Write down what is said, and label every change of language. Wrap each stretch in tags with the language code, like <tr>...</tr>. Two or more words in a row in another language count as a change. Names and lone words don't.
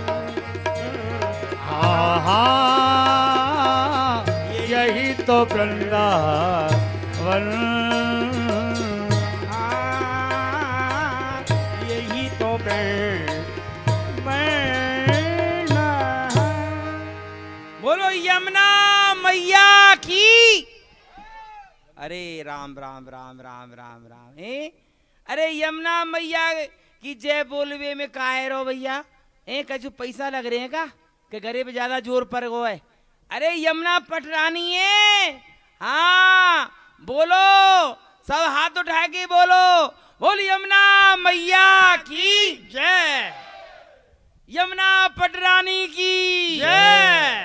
<hi>आहा, यही तो वृंदावन। यही तो बोलो यमुना मैया की। अरे राम राम राम राम राम राम।</hi> <bra>अरे यमुना मैया की जय बोलवे में काहे रो भैया? कछु पैसा लग रहे हैं का कि गरीब ज्यादा जोर पर गो है?</bra> <hi>अरे यमुना पटरानी है। हाँ बोलो, सब हाथ उठा के बोलो, बोल यमुना मैया की जय, यमुना पटरानी की जय।</hi>